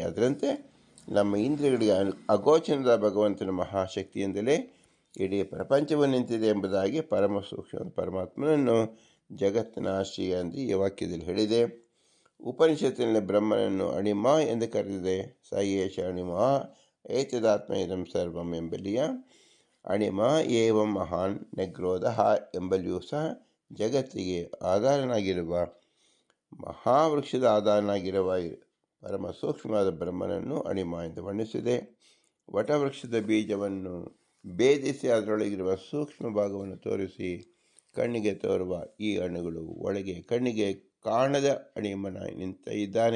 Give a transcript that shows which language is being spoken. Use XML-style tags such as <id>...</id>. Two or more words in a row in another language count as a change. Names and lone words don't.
<kn>ಅದರಂತೆ ನಮ್ಮ ಇಂದ್ರಿಯಗಳಿಗೆ ಅಗೋಚರದ ಭಗವಂತನ ಮಹಾಶಕ್ತಿಯಿಂದಲೇ ಇಡೀ ಪ್ರಪಂಚವು ನಿಂತಿದೆ ಎಂಬುದಾಗಿ ಪರಮ ಸೂಕ್ಷ್ಮ ಪರಮಾತ್ಮನನ್ನು ಜಗತ್ತಿನ ಆಶ್ರಯ ಎಂದು ಈ ವಾಕ್ಯದಲ್ಲಿ ಹೇಳಿದೆ. ಉಪನಿಷತ್ತಿನಲ್ಲಿ ಬ್ರಹ್ಮನನ್ನು ಅಣಿಮ ಎಂದು ಕರೆದಿದೆ.</kn> <sa>ಸ ಏಷ ಅಣಿಮ ಏತದಾತ್ಮ ಇದಂ ಸರ್ವಂ</sa> <kn>ಎಂಬಲ್ಲಿಯ</kn> <sa>ಅಣಿಮ ಏವಂ ಮಹಾನ್ ನಿಗ್ರೋಧ</sa> <kn>ಎಂಬಲ್ಲಿಯೂ ಸಹ ಜಗತ್ತಿಗೆ ಆಧಾರನಾಗಿರುವ ಮಹಾವೃಕ್ಷದ ಆಧಾರನಾಗಿರುವ ಪರಮ ಸೂಕ್ಷ್ಮವಾದ ಬ್ರಹ್ಮನನ್ನು ಅಣಿಮ ಎಂದು ವರ್ಣಿಸಿದೆ. ವಟವೃಕ್ಷದ ಬೀಜವನ್ನು ಭೇದಿಸಿ ಅದರೊಳಗಿರುವ ಸೂಕ್ಷ್ಮ ಭಾಗವನ್ನು ತೋರಿಸಿ ಕಣ್ಣಿಗೆ ತೋರುವ ಈ ಅಣುಗಳು ಒಳಗೆ ಕಣ್ಣಿಗೆ ಕಾಣದ ಅಣಿಮನ ಇದ್ದಾನೆ.</kn>